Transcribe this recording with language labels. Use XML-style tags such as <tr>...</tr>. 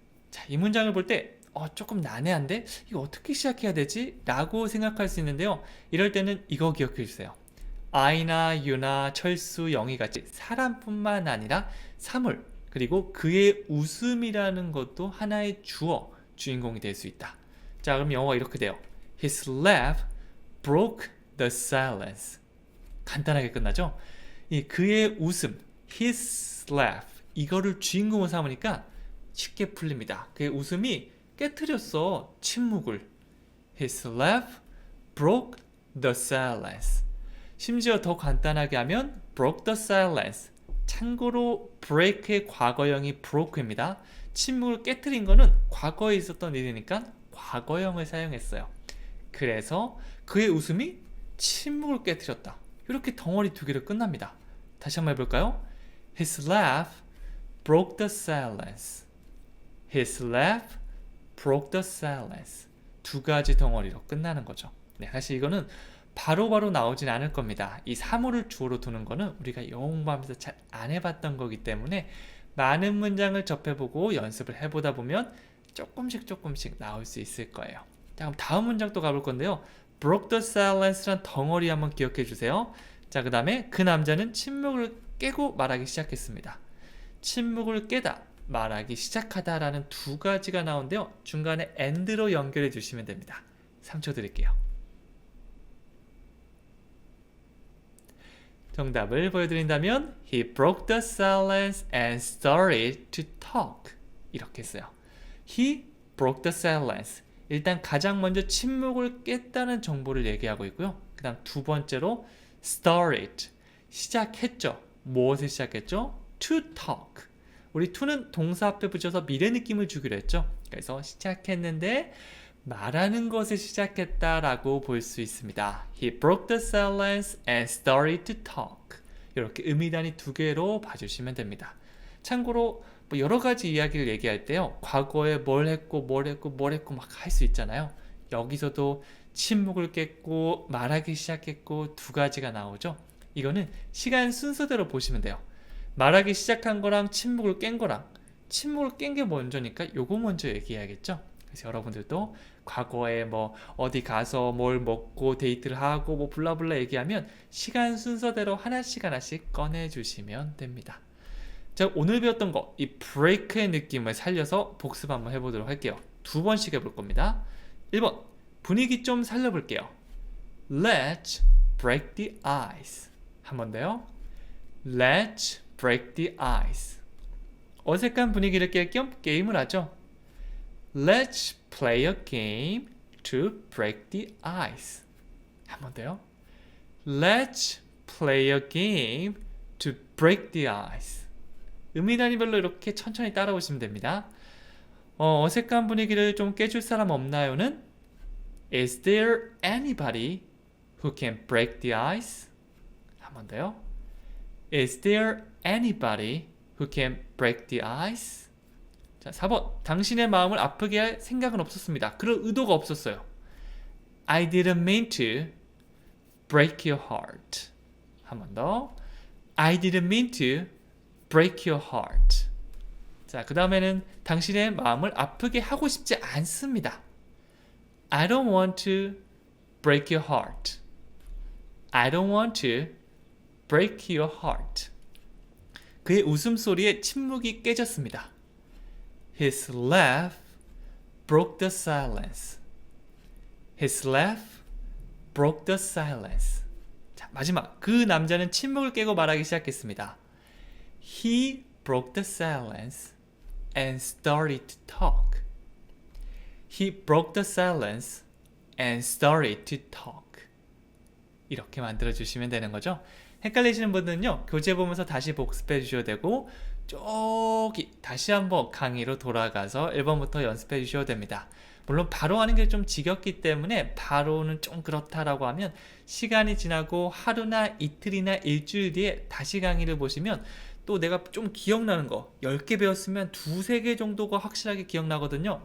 <ko>자, 이 문장을 볼 때 조금 난해한데 이거 어떻게 시작해야 되지? 라고 생각할 수 있는데요. 이럴 때는 이거 기억해 주세요. I나 U나 철수, 영희 같이 사람뿐만 아니라 사물 그리고 그의 웃음이라는 것도 하나의 주어, 주인공이 될 수 있다. 자, 그럼 영어가 이렇게 돼요.</ko> <en>His laugh broke the silence.</en> <ko>간단하게 끝나죠? 이 그의 웃음,</ko> <en>his laugh</en> <ko>이거를 주인공으로 삼으니까 쉽게 풀립니다. 그의 웃음이 깨트렸어 침묵을.</ko> <en>His laugh broke the silence.</en> <ko>심지어 더 간단하게 하면</ko> <en>broke the silence.</en> <ko>참고로 break의 과거형이 broke입니다. 침묵을 깨트린 거는 과거에 있었던 일이니까 과거형을 사용했어요. 그래서 그의 웃음이 침묵을 깨트렸다. 이렇게 덩어리 두 개로 끝납니다. 다시 한번 해볼까요?</ko> <en>His laugh broke the silence. His laugh broke the silence.</en> <ko>두 가지 덩어리로 끝나는 거죠. 네, 사실 이거는 바로바로 나오진 않을 겁니다. 이 사물을 주어로 두는 거는 우리가 영어 공부하면서 잘 안 해봤던 거기 때문에 많은 문장을 접해보고 연습을 해보다 보면 조금씩 나올 수 있을 거예요. 자, 그럼 다음 문장 또 가볼 건데요.</ko> <en>broke the silence</en> <ko>란 덩어리 한번 기억해 주세요. 자, 그 다음에 그 남자는 침묵을 깨고 말하기 시작했습니다. 침묵을 깨다, 말하기 시작하다 라는 두 가지가 나오는데요. 중간에 and로 연결해 주시면 됩니다. 3초 드릴게요. 정답을 보여드린다면</ko> <en>He broke the silence and started to talk.</en> <ko>이렇게 했어요.</ko> <en>He broke the silence.</en> <ko>일단 가장 먼저 침묵을 깼다는 정보를 얘기하고 있고요. 그 다음 두 번째로 started. 시작했죠. 무엇을 시작했죠?</ko> <en>To talk.</en> <ko>우리 to는 동사 앞에 붙여서 미래 느낌을 주기로 했죠. 그래서 시작했는데 말하는 것을 시작했다라고 볼 수 있습니다.</ko> <en>He broke the silence and started to talk.</en> <ko>이렇게 의미단위 두 개로 봐주시면 됩니다. 참고로 뭐 여러 가지 이야기를 얘기할 때요. 과거에 뭘 했고 막 할 수 있잖아요. 여기서도 침묵을 깼고 말하기 시작했고 두 가지가 나오죠. 이거는 시간 순서대로 보시면 돼요. 말하기 시작한 거랑 침묵을 깬 거랑 침묵을 깬 게 먼저니까 요거 먼저 얘기해야겠죠. 그래서 여러분들도 과거에 뭐 어디 가서 뭘 먹고 데이트를 하고 뭐 블라블라 얘기하면 시간 순서대로 하나씩 꺼내 주시면 됩니다. 자, 오늘 배웠던 거 이 break의 느낌을 살려서 복습 한번 해보도록 할게요. 두 번씩 해볼 겁니다. 1번 분위기 좀 살려볼게요.</ko> <en>Let's break the ice.</en> <ko>한 번 더요.</ko> <en>Let's break the ice.</en> <ko>어색한 분위기를 깰 겸 게임을 하죠.</ko> <en>Let's play a game to break the ice.</en> <ko>한 번 더요.</ko> <en>Let's play a game to break the ice.</en> <ko>의미단위별로 이렇게 천천히 따라오시면 됩니다. 어색한 분위기를 좀 깨줄 사람 없나요는</ko> <en>Is there anybody who can break the ice?</en> <ko>한 번 더요.</ko> <en>Is there anybody who can break the ice?</en> <ko>자, 4번. 당신의 마음을 아프게 할 생각은 없었습니다. 그럴 의도가 없었어요.</ko> <en>I didn't mean to break your heart.</en> <ko>한 번 더.</ko> <en>I didn't mean to break your heart.</en> <ko>자, 그 다음에는 당신의 마음을 아프게 하고 싶지 않습니다.</ko> <en>I don't want to break your heart. I don't want to break your heart.</en> <ko>그의 웃음소리에 침묵이 깨졌습니다.</ko> <en>His laugh broke the silence. His laugh broke the silence.</en> <ko>자, 마지막. 그 남자는 침묵을 깨고 말하기 시작했습니다.</ko> <en>He broke the silence and started to talk. He broke the silence and started to talk.</en> <ko>이렇게 만들어주시면 되는 거죠. 헷갈리시는 분들은요, 교재 보면서 다시 복습해 주셔도 되고, 저기 다시 한번 강의로 돌아가서 1번부터 연습해 주셔도 됩니다. 물론 바로 하는 게 좀 지겹기 때문에 바로는 좀 그렇다라고 하면 시간이 지나고 하루나 이틀이나 일주일 뒤에 다시 강의를 보시면 또 내가 좀 기억나는 거 10개 배웠으면 2-3개 정도가 확실하게 기억나거든요.</ko>